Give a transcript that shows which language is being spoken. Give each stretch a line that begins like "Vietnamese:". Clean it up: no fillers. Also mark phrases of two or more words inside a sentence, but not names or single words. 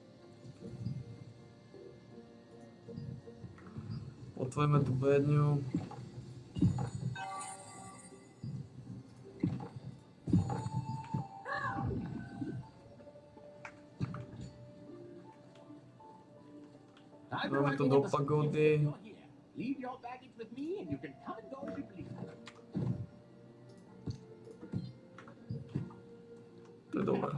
Slovak: Otvoríme tú bedňu. Dáme to do pagody.
English: Leave your baggage with me and you can come and go as you please.
Slovak: To je dobré.